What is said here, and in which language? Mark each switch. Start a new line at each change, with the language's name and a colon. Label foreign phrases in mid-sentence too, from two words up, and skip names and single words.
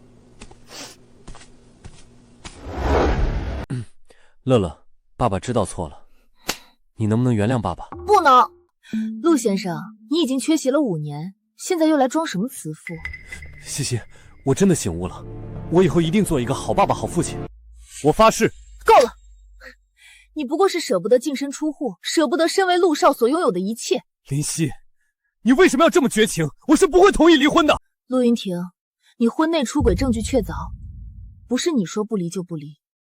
Chinese: 乐樂，爸爸知道錯了，你能不能原諒爸爸？不能。陸先生，你已經缺席了5年，現在又來裝什麼慈父？西西，我真的醒悟了，我以後一定做一個好爸爸、好父親。我發誓。夠了！你不過是捨不得淨身出戶，捨不得身為陸少所擁有的一切。林夕，你為什麼要這麼絕情？我是不會同意離婚的。陸雲婷，你婚內出軌證據確鑿，不是你說不離就不離。